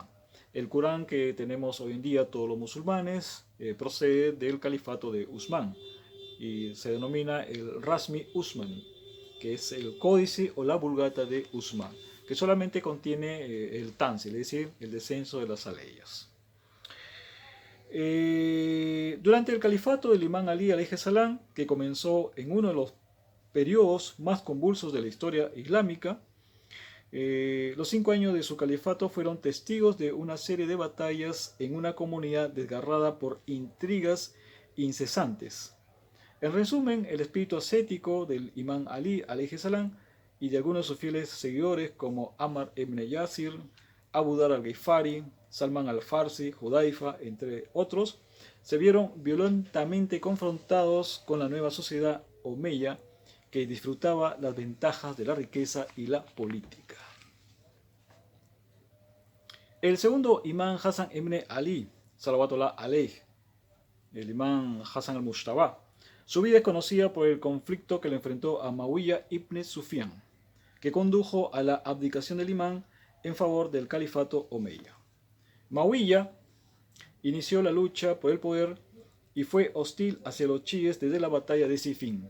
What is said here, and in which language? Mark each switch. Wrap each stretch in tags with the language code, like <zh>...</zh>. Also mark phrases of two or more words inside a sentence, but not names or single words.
<es>El Corán que tenemos hoy en día todos los musulmanes procede del califato de Usman y se denomina el</es> <ar>رسم عثماني,</ar> <es>que es el códice o la vulgata de Usman, que solamente contiene el Tanzil, es decir, el descenso de las aleyas. Durante el califato del imán Ali</es> <ar>عليه السلام,</ar> <es>que comenzó en uno de los periodos más convulsos de la historia islámica, los 5 años de su califato fueron testigos de una serie de batallas en una comunidad desgarrada por intrigas incesantes. En resumen, el espíritu ascético del imán Ali</es> <ar>عليه السلام</ar> <es>y de algunos de sus fieles seguidores como Ammar ibn Yasir, Abu Dhar al-Ghifari, Salman al-Farsi, Hudayfa, entre otros, se vieron violentamente confrontados con la nueva sociedad omeya que disfrutaba las ventajas de la riqueza y la política. El segundo imán Hassan ibn Ali,</es> <ar>صلوات الله عليه,</ar> <es>el imán Hassan al-Mujtaba. Su vida es conocida por el conflicto que le enfrentó a Muawiyah ibn Sufyan, que condujo a la abdicación del imán en favor del califato omeya. Muawiyah inició la lucha por el poder y fue hostil hacia los chiíes desde la batalla de Siffin.</es>